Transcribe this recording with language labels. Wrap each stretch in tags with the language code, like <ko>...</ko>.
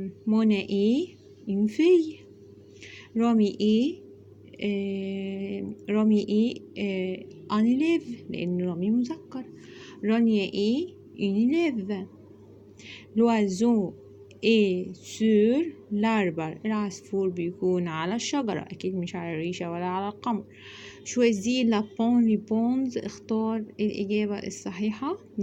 <fr>Mona est une fille. Rami est un élève</fr> <ar>لأن رامي مذكر.</ar> <fr>رانيا est une élève. L'oiseau est sur l'arbre.</fr> <ar>العصفور بيكون على الشجرة، أكيد مش على الريشة ولا على القمر.</ar> <fr>choisis la bonne réponse</fr> <ar>اختار الإجابة الصحيحة.</ar>